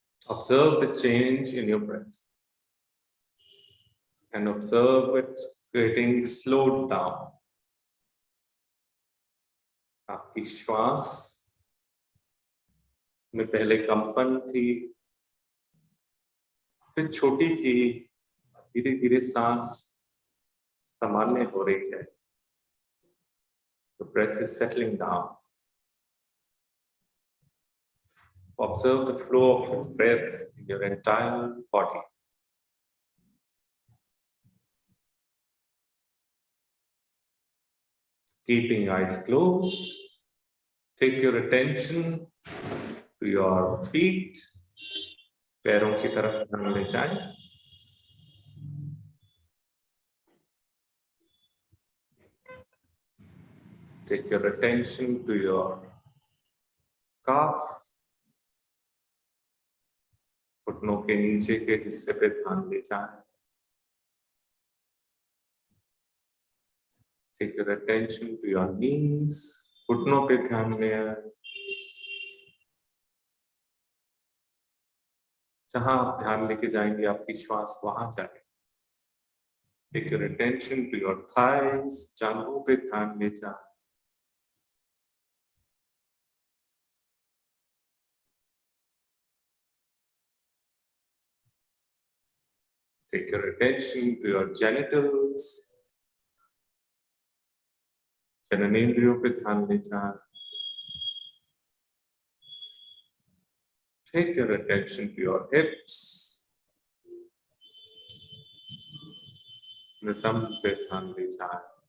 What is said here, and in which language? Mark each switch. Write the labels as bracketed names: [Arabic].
[English] Observe the change in your breath. And observe it getting slowed down. [Hindi] आपकी श्वास में पहले कंपन थी, फिर छोटी थी, धीरे धीरे सांस सामान्य हो रही है. [English] The breath is settling down. Observe the flow of your breath in your entire body. Keeping eyes closed, take your attention to your feet. [Hindi] पैरों की तरफ ध्यान ले जाएं. [English] Take your attention to your calf. [Hindi] घुटनों के नीचे के हिस्से पे ध्यान ले जाएं. [English] Take your attention to your knees. [Hindi] घुटनों पे ध्यान ले आए. जहां आप ध्यान लेके जाएंगे आपकी श्वास वहां जाए. [English] Take your attention to your thighs. [Hindi] जांघों पे ध्यान ले जाएं. [English] Take your attention to your genitals. [Hindi] जननेंद्रियों पे ध्यान ले जाएं. [English] Take your attention to your hips. [Hindi] नितंब पे ध्यान ले जाएं.